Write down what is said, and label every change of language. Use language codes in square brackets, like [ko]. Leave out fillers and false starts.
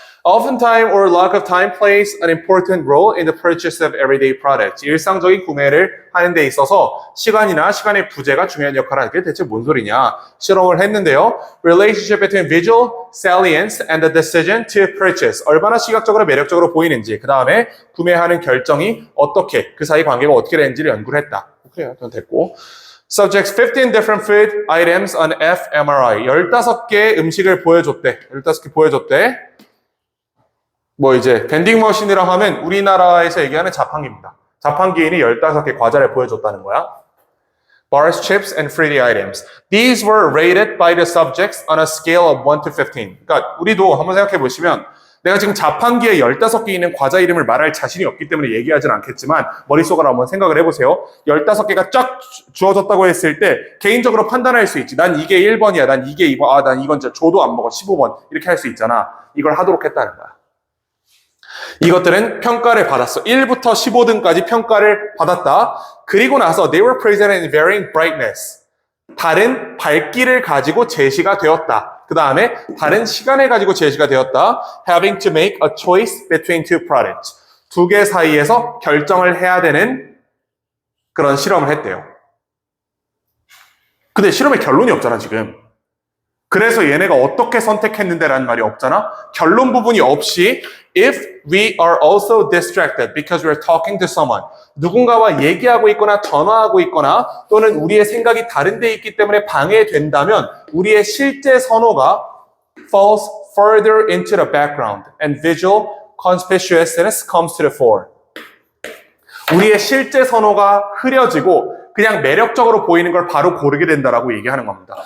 [en] Oftentimes or lack of time plays an important role in the purchase of everyday products. [ko] 일상적인 구매를 하는 데 있어서 시간이나 시간의 부재가 중요한 역할을 하는 게 대체 뭔 소리냐? 실험을 했는데요. [en] Relationship between visual salience and the decision to purchase. [ko] 얼마나 시각적으로 매력적으로 보이는지, 그 다음에 구매하는 결정이 어떻게, 그 사이 관계가 어떻게 되는지를 연구를 했다. 그래요. 그건 됐고. [en] Subjects 15 different food items on fMRI. [ko] 15개의 음식을 보여줬대. 15개 보여줬대. 뭐 이제 밴딩 머신이라고 하면 우리나라에서 얘기하는 자판기입니다. 자판기인이 15개 과자를 보여줬다는 거야. [en] Bars, chips, and fruity items. These were rated by the subjects on a scale of 1 to 15. [ko] 그러니까 우리도 한번 생각해 보시면 내가 지금 자판기에 15개 있는 과자 이름을 말할 자신이 없기 때문에 얘기하진 않겠지만 머릿속으로 한번 생각을 해보세요. 15개가 쫙 주어졌다고 했을 때 개인적으로 판단할 수 있지. 난 이게 1번이야. 난 이게 2번. 난 이건 진짜 줘도 안 먹어. 15번. 이렇게 할 수 있잖아. 이걸 하도록 했다는 거야. 이것들은 평가를 받았어. 1부터 15등까지 평가를 받았다. 그리고 나서 [en] they were presented in varying brightness. [ko] 다른 밝기를 가지고 제시가 되었다. 그 다음에 다른 시간을 가지고 제시가 되었다. [en] Having to make a choice between two products. [ko] 두 개 사이에서 결정을 해야 되는 그런 실험을 했대요. 근데 실험의 결론이 없잖아, 지금. 그래서 얘네가 어떻게 선택했는데라는 말이 없잖아. 결론 부분이 없이 [en] if we are also distracted because we are talking to someone. [ko] 누군가와 얘기하고 있거나 전화하고 있거나 또는 우리의 생각이 다른 데 있기 때문에 방해된다면 우리의 실제 선호가 [en] falls further into the background and visual conspicuousness comes to the fore. [ko] 우리의 실제 선호가 흐려지고 그냥 매력적으로 보이는 걸 바로 고르게 된다라고 얘기하는 겁니다.